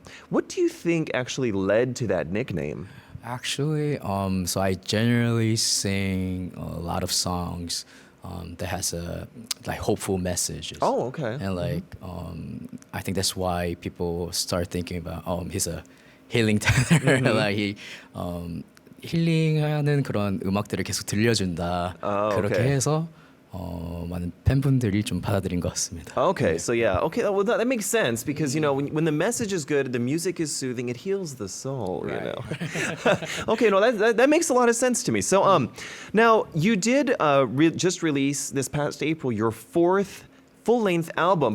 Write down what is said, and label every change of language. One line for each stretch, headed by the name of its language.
English: What do you think actually led to that nickname? Actually, so I generally sing a lot of songs that has a like hopeful messages. Oh, okay. And like I think that's why people start thinking about he's a healing tenor. Like he
Korean: 힐링하는 그런 음악들을 계속 들려준다. 그렇게
English: okay.
Korean: 해서 많은 팬분들이 좀 받아들인 것 같습니다.
English: Okay, so yeah, okay, well that makes sense because you know when the message is good, the music is soothing, it heals the soul. Right. You know. Okay, no, that makes a lot of sense to me. So now you did just release this past April your fourth full-length album.